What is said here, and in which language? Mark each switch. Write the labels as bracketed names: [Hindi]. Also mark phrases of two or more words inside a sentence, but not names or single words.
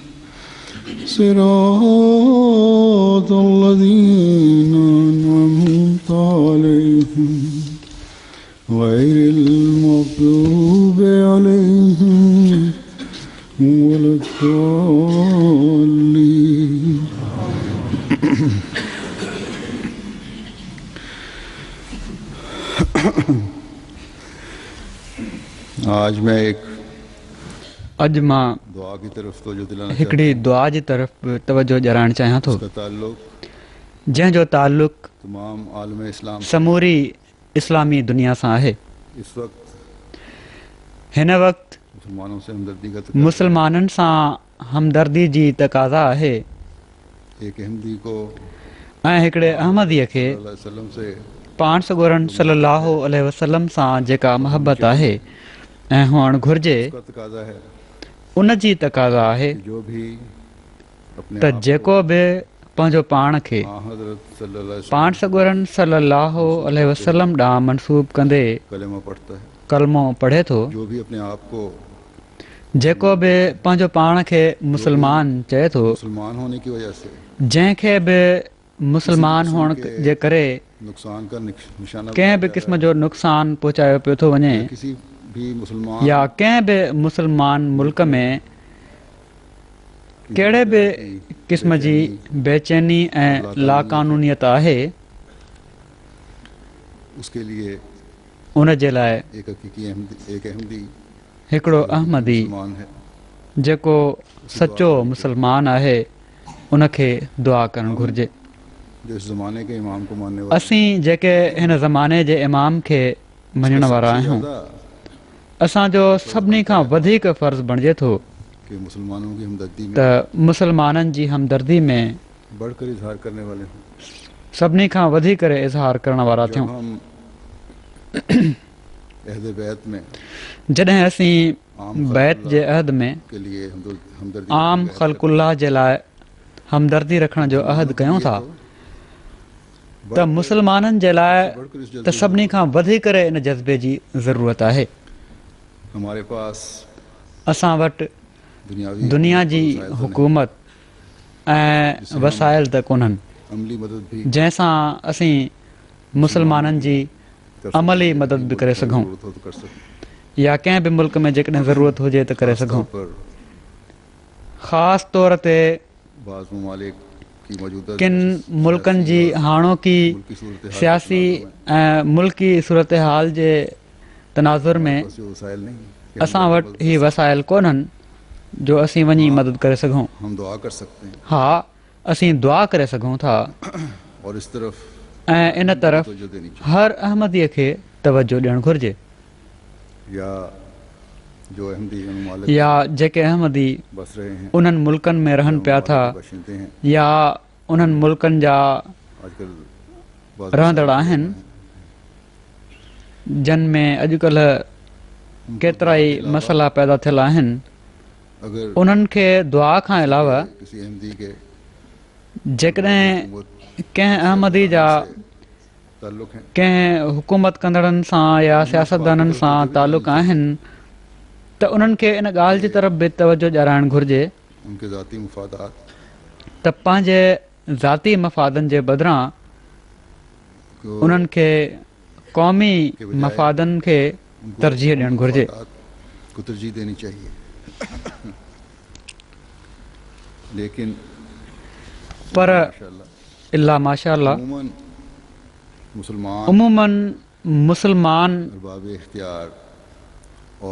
[Arabic] صراط الذين أنعمت عليهم غير المغضوب عليهم ولا الضالين [Urdu] آج میں ایک [Sindhi] अॼु मां [Urdu] دعا کی طرف توجہ دلانا [Sindhi] हिकिड़ी दुआ जी तरफ़ तवजो ॾियारणु चाहियां थो, [Urdu] اس کا تعلق [Sindhi] जंहिंजो ताल्लुक़ [Urdu] تمام عالم اسلام [Sindhi] समूरी इस्लामी दुनिया सां आहे। [Urdu] اس وقت [Sindhi] हिन वक़्तु [Urdu] مسلمانوں سے ہمدردی کا [Sindhi] मुसलमाननि सां हमदर्दी जी तक़ाज़ा आहे [Urdu] ایک احمدی کو [Sindhi] ऐं हिकिड़े अहमदीअ खे [Arabic] صلى الله عليه وسلم [Urdu] से [Sindhi] पाण सॻोरन [Arabic] صلى الله عليه وسلم [Sindhi] सां जेका मोहबत आहे ऐं हुअणु घुरिजे, [Urdu] اس کا تقاضا ہے [Sindhi] उन जी तक़ाज़ा आहे [Urdu] کہ جو بھی اپنے [Sindhi] त जेको बि पंहिंजो पाण खे [Urdu] हज़रत [Arabic] صلى الله عليه [Sindhi] पाण सॻोरन [Arabic] صلى الله عليه وسلم [Sindhi] ॾांहुं मनसूब कंदे [Urdu] وسلم کلمہ پڑھتا ہے, [Sindhi] कलमो पढ़े थो, [Urdu] جو بھی اپنے آپ کو [Sindhi] जेको बि पंहिंजो पाण खे मुसलमान चए थो, [Urdu] مسلمان ہونے کی وجہ سے [Sindhi] जंहिंखे बि मुसलमान हुअण जे करे [Urdu] نقصان کا نشانہ [Sindhi] कंहिं बि क़िस्म जो नुक़सान पहुचायो पियो थो वञे [Urdu] کسی بھی مسلمان [Sindhi] या कंहिं बि मुसलमान मुल्क में कहिड़े बि क़िस्म जी बेचैनी ऐं लाक़ानूनियत आहे, [Urdu] اس کے لیے [Sindhi] उन जे लाइ [Urdu] ایک حقیقی احمدی [Sindhi] हिकिड़ो अहमदी [Urdu] مسلمان ہے [Sindhi] जेको सचो मुसलमान आहे उनखे दुआ करणु घुरिजे। [Urdu] جو اس زمانے کے امام کو ماننے والا [Sindhi] असीं जेके हिन ज़माने जे इमाम खे मञण वारा आहियूं, असांजो सभिनी खां वधीक फ़र्ज़ु बणिजे थो [Urdu] کہ مسلمانوں کی ہمدردی میں [Sindhi] त मुसलमाननि जी हमदर्दी में [Urdu] بڑھ کر اظہار کرنے والے ہوں. [Sindhi] सभिनी खां वधीक इज़हार करण वारा [Urdu] जब [Sindhi] थियूं। [Urdu] ہم عہد بیعت میں [Sindhi] जॾहिं असीं बैत जे अहद में [Urdu] کے لیے ہمدردی [Sindhi] आम ख़ल्क़ुल्लाह जे लाइ हमदर्दी रखण जो अहद कयूं था त मुसलमाननि जे लाइ त सभिनी खां वधीक इन जज़्बे जी ज़रूरत आहे। [Urdu] ہمارے پاس [Sindhi] असां वटि [Urdu] दुनियावी [Sindhi] दुनिया जी हुकूमत ऐं वसाइल त कोन्हनि [Urdu] عملی مدد بھی [Sindhi] जंहिंसां असीं मुसलमाननि जी अमली मदद बि करे सघूं [Urdu] ضرورت ہو تو کر سکتے [Sindhi] या कंहिं बि मुल्क में जेकॾहिं ज़रूरत हुजे त करे सघूं। पर ख़ासि तौर ते [Urdu] بعض ممالک کی موجودہ [Sindhi] किन मुल्कनि जी हाणोकी [Urdu] ملکی صورت حال [Sindhi] सियासी ऐं मुल्की सूरत हाल जे तनाज़ुर में [Urdu] بس جو وسائل نہیں کہ [Sindhi] असां वटि ही वसाइल कोन्हनि जो असीं वञी मदद करे सघूं। [Urdu] ہم دعا کر سکتے ہیں [Sindhi] हा, असीं दुआ करे सघूं था [Urdu] اور اس طرف [Sindhi] ऐं इन तरफ़ [Urdu] توجہ دینی [Sindhi] हर अहमदीअ खे तवजो ॾियणु घुरिजे। [Urdu] چاہیے۔ یا جو احمدی ممالک [Sindhi] या जेके अहमदी [Urdu] بس رہے ہیں [Sindhi] उन्हनि मुल्कनि में रहनि पिया था [Urdu] باشندے ہیں [Sindhi] या उन्हनि मुल्कनि जा [Urdu] آج کل بعض [Sindhi] रहंदड़ आहिनि जिन में अॼुकल्ह केतिरा ई मसइला पैदा थियल आहिनि, [Urdu] अगर [Sindhi] उन्हनि खे दुआ खां अलावा [Urdu] کسی احمدی کے [Sindhi] जेकॾहिं कंहिं अहमदी जा [Urdu] تعلق ہیں, [Sindhi] कंहिं हुकूमत कंदड़नि सां या सियासतदाननि सां तालुक़ आहिनि त उन्हनि खे इन ॻाल्हि जी तरफ़ बि तवजो ॾियाराइणु घुरिजे [Urdu] ان کے ذاتی مفادات [Sindhi] त पंहिंजे ज़ाती मफ़ादनि जे बदिरां [Urdu] को [Sindhi] उन्हनि खे क़ौमी मफ़ादनि खे तरजीह ॾियणु घुरिजे। [Urdu] کو ترجیح دینی چاہیے۔ لیکن [Sindhi] पर [Urdu] माशाअल्लाह [Arabic] إلا ما شاء الله [Urdu] मुसलमान [Sindhi] उमूमन मुसलमान [Urdu] ارباب اختیار اور